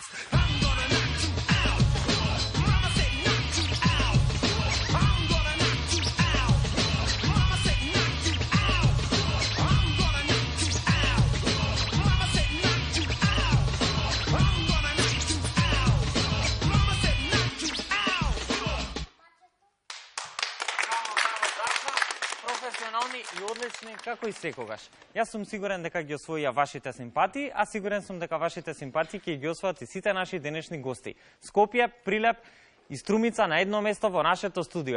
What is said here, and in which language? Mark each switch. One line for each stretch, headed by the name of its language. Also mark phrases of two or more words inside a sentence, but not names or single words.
English: I'm gonna knock you out. Mama said knock you out. I'm gonna knock you out. Mama said knock you out. I'm gonna knock you out. Mama said knock you out. I'm gonna knock you out. Mama said knock you out.
Macedonian: Професионални и одлични како и секогаш. Јас сум сигурен дека ги освоија вашите симпатии, а сигурен сум дека вашите симпатии ќе ги освојат и сите наши денешни гости. Скопје, Прилеп и Струмица на едно место во нашето студио.